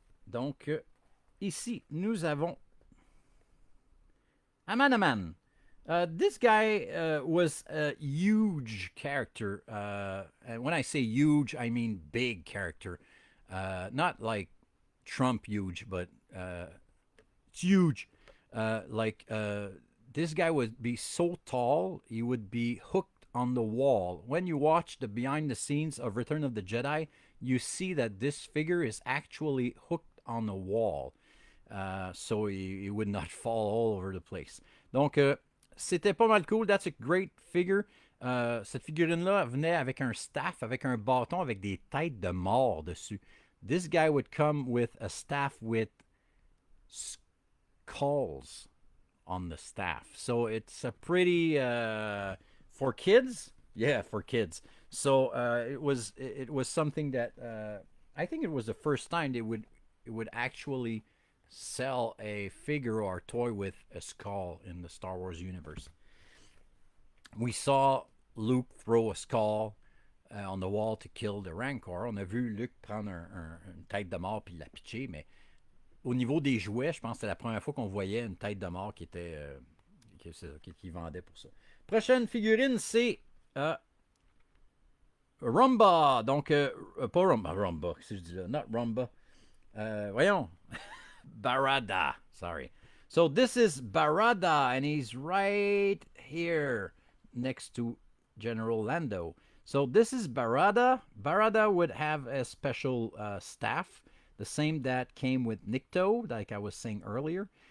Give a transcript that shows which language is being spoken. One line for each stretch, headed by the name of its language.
French: Donc ici nous avons Amanaman.
English: This guy was a huge character. And when I say huge, I mean big character. Not like Trump huge, but it's huge. This guy would be so tall, he would be hooked on the wall. When you watch the behind the scenes of Return of the Jedi, you see that this figure is actually hooked on the wall. So he would not fall all over the place.
French: Donc, c'était pas mal cool.
English: That's a great figure.
French: Cette figurine-là venait avec un staff, avec un bâton, avec des têtes de mort dessus.
English: This guy would come with a staff with skulls on the staff. So it's a pretty for kids. Yeah, for kids. So it was something that I think it was the first time it would actually sell a figure or toy with a skull in the Star Wars universe. We saw Luke throw a skull on the wall to kill the Rancor.
French: On a vu Luke prendre une tête de mort puis la pitcher, mais au niveau des jouets, je pense que c'était la première fois qu'on voyait une tête de mort qui était qui vendait pour ça. Prochaine figurine, c'est Rumba. Donc, pas Rumba, qu'est-ce que je dis là?
English: Not Rumba.
French: Voyons.
English: Barada. Sorry. So this is Barada, and he's right here next to General Lando. So this is Barada. Barada would have a special staff, the same that came with Nickto, like I was saying earlier.